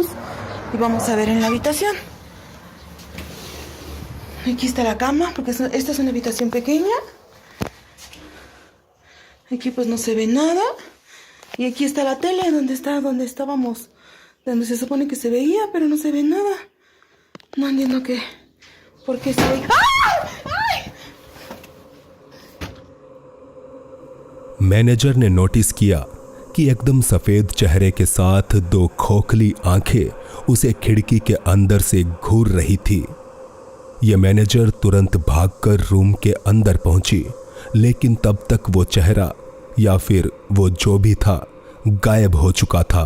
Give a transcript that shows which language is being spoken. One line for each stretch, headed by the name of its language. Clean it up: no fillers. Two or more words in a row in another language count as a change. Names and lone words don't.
Spanish: Y vamos a ver en la habitación. Aquí está la cama, porque esta es una habitación pequeña. Aquí pues no se ve nada. Y aquí está la tele, donde estábamos, donde se supone que se veía, pero no se ve nada. No entiendo por qué se ve.
Hindi: मैनेजर ने नोटिस किया कि एकदम सफेद चेहरे के साथ दो खोखली आंखें उसे खिड़की के अंदर से घूर रही थी। यह मैनेजर तुरंत भागकर रूम के अंदर पहुंची, लेकिन तब तक वो चेहरा या फिर वो जो भी था गायब हो चुका था।